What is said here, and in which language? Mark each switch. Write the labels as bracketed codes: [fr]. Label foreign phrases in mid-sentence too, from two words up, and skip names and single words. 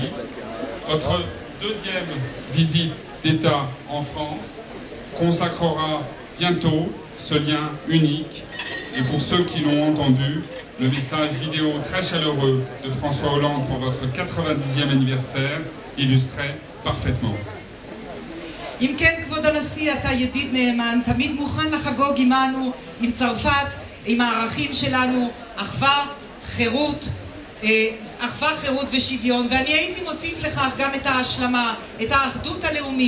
[fr] Votre deuxième visite d'État en France consacrera bientôt ce lien unique. Et pour ceux qui l'ont entendu, le message vidéo très chaleureux de François Hollande pour votre 90e anniversaire illustrait parfaitement. [he] אם כן, כבוד הנשיא, אתה ידיד נאמן, תמיד מוכן לחגוג עמנו, עם צרפת, עם הערכים שלנו, אחווה, חירות ושוויון. ואני הייתי מוסיף לכך גם את ההשלמה, את האחדות הלאומית.